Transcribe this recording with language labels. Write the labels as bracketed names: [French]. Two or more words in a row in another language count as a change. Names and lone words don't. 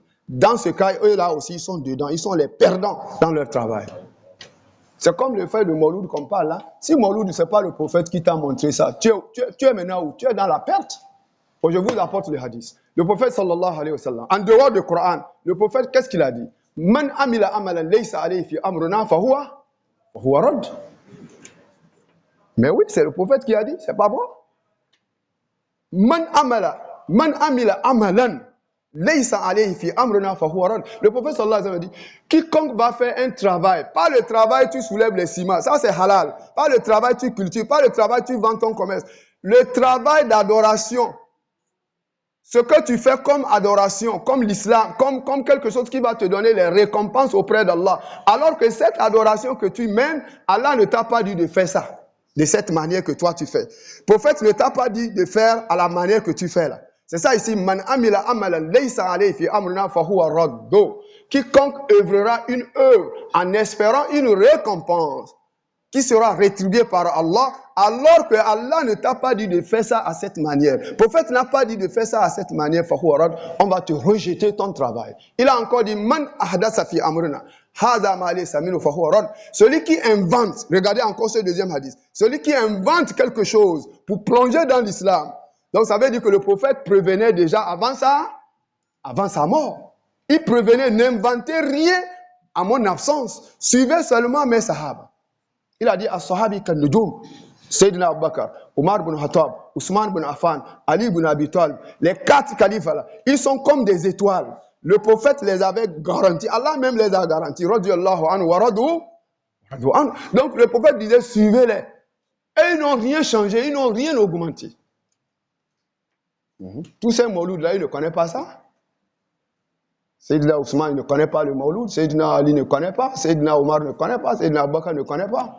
[French] Dans ce cas, eux là aussi, ils sont dedans. Ils sont les perdants dans leur travail. C'est comme le fait de Mouloud qu'on parle là. Si Mouloud, ce n'est pas le prophète qui t'a montré ça, tu es maintenant où? Tu es dans la perte. Je vous apporte le hadith. Le prophète [Arabic] صلى الله عليه وسلم, [French] en dehors du Coran, le prophète, qu'est-ce qu'il a dit? [Arabic] من عمل عملا ليس عليه في أمرنا فهو رد. [French] Mais oui, c'est le prophète qui a dit, c'est pas moi. [Arabic] من عمل عملا ليس عليه في أمرنا فهو رد. [French] Le prophète [Arabic] صلى الله عليه وسلم [French] dit, quiconque va faire un travail, pas le travail tu soulèves les ciments, ça c'est halal. Pas le travail tu cultives, pas le travail tu vends ton commerce. Le travail d'adoration. Ce que tu fais comme adoration, comme l'islam, comme quelque chose qui va te donner les récompenses auprès d'Allah. Alors que cette adoration que tu mènes, Allah ne t'a pas dit de faire ça, de cette manière que toi tu fais. Le prophète ne t'a pas dit de faire à la manière que tu fais là. C'est ça ici, [Arabic] من عمل عملا ليس عليه في أمرنا فهو رد. [French] Quiconque œuvrera une œuvre en espérant une récompense qui sera rétribuée par Allah, alors que Allah ne t'a pas dit de faire ça à cette manière. Le prophète n'a pas dit de faire ça à cette manière, on va te rejeter ton travail. Il a encore dit, [Arabic] من أحدث في أمرنا هذا ما ليس منه فهو رد. [French] Celui qui invente, regardez encore ce deuxième hadith, celui qui invente quelque chose pour plonger dans l'islam. Donc ça veut dire que le prophète prévenait déjà avant sa mort. Il prévenait, n'inventez rien à mon absence, suivez seulement mes sahaba. Il a dit [Arabic] أصحابي كالنجوم. [French] Sayyidina Abu Bakr, Omar ibn Khattab, Ousmane ibn Affan, Ali ibn Abi Talib, les 4 califes là, ils sont comme des étoiles. Le prophète les avait garantis, Allah même les a garantis. [Arabic] رضي الله عنه ورضوا عنه. [French] Donc le prophète disait suivez-les. Et ils n'ont rien changé, ils n'ont rien augmenté. Tous ces maulouds là, ils ne connaissent pas ça. Sayyidina Ousmane ne connaît pas le mauloud, Sayyidina Ali ne connaît pas, Sayyidina Omar ne connaît pas, Sayyidina Abu Bakr ne connaît pas.